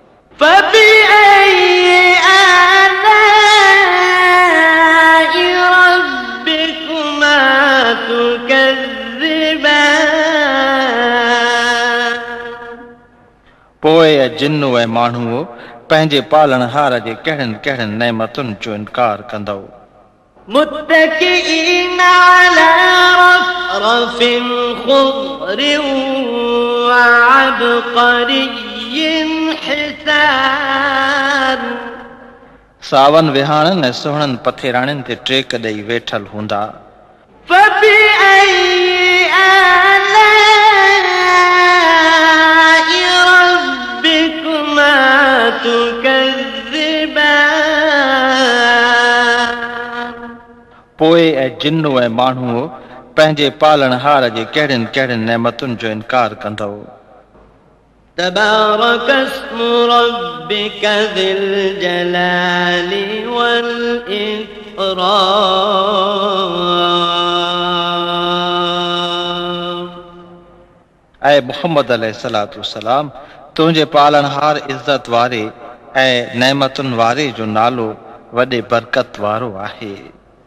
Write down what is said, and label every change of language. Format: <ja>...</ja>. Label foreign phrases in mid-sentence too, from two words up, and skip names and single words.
<sd>पोइ ऐं जिन्नू ऐं माण्हू पंहिंजे पालणहार जे कहिड़नि कहिड़नि नेमतुनि जो इनकार कंदो</sd> <ar>متكئين على رفرف خضر وعبقري حسان</ar> <sd>सावन विहाणनि ऐं सुहिणनि पथेराणियुनि ते टेक ॾेई वेठल हूंदा पोइ ऐं जिन्नू ऐं माण्हू पंहिंजे पालणहार जे कहिड़नि कहिड़नि नेमतुनि जो इनकार कंदो</sd> <ar>تبارك اسم ربك ذي الجلال والإكرام</ar> <sd>ऐं मुहम्मद</sd> <ar>عليه الصلاة والسلام</ar> <sd>तुंहिंजे पालनहार इज़त वारे ऐं नेमतुनि वारे जो नालो वॾे बरकत वारो आहे।</sd>